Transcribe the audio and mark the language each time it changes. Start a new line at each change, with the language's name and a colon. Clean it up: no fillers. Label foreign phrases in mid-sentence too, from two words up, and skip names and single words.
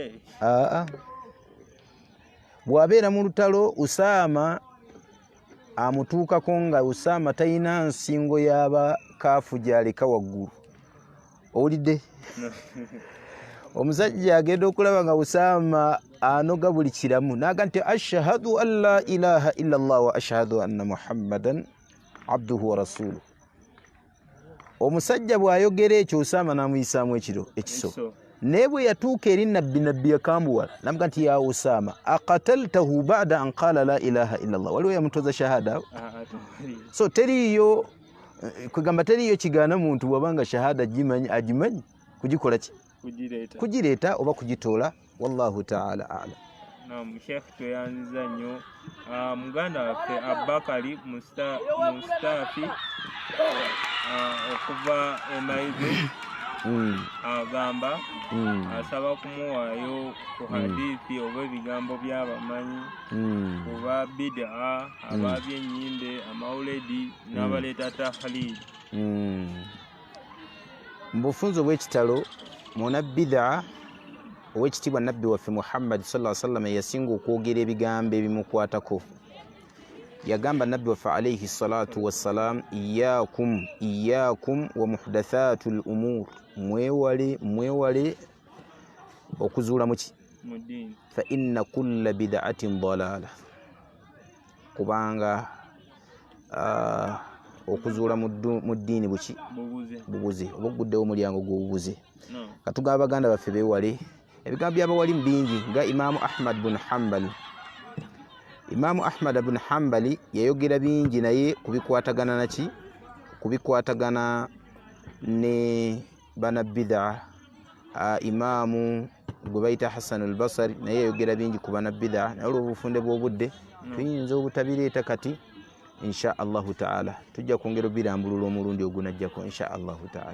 Ganda: Bw'abeera mu lutalo Usaama amutuukako nga Usaama talina nsingo y'abakaafu gy'aleka waggulu. Owulidde? Omusajja agenda okulaba nga Usaama anoga buli kiramu n'aga nti
Arabic: أشهد أن لا إله إلا الله وأشهد أن محمدا عبده ورسوله.
Ganda: Omusajja bw'ayogera ekyo Usaama n'amuyisaamu ekiso. Naye bwe yatuuka eri nabbi yakambuwala n'amuga nti
Arabic: يا أسامة أقتلته بعد أن قال لا إله إلا الله.
Ganda: Waliwo yamutoza shahada. So teriyo kugamba teriyo kigaana muntu bw'abanga shahada agimanyi kugikola ki? Kugireeta oba kugitoola.
Arabic: والله تعالى أعلم.
Ganda: Naam, Sheikh tweyanziza nnyo muganda waffe Abakari Mustafi okuva Emaize. Agamba asaba kumuwaayo ku hadithi oba ebigambo by'abamanyi oba bid'a, ababyennyimbe, amawuledi n'abaleeta tahlil. Mu bufunzo bw'ekitalo muna bid'a ow'ekitiibwa nabbi waffe Muhammad
Arabic: صلى الله عليه وسلم
Ganda: yasinga okwogera ebigambo ebimukwatako. Yagamba nabbi waffe
Arabic: عليه الصلاة والسلام إياكم ومحدثات الأمور,
Ganda: mwewale okuzuula mu ddiini,
Arabic: فإن كل بدعة ضلالة,
Ganda: kubanga okuzuula mu ddiini bubuze oba oguddewo omulyango gw'obubuze. Katugamba baganda baffe beewale ebigambo by'abawalimu bingi nga Imaamu Ahmad bin Hanbal. Imaamu Ahmad bin Hanbali yayogera bingi naye kubikwatagana ne bana bid'a imaamu gwe bayita Hassan al-Basri naye yayogera bingi ku bana bid'a naye olw'obufunde bw'obudde tuyinza obutabireeta kati
Arabic: إن شاء الله تعالى
Ganda: tujja kwongera birambulula omulundi ogunajjako
Arabic: إن شاء الله تعالى.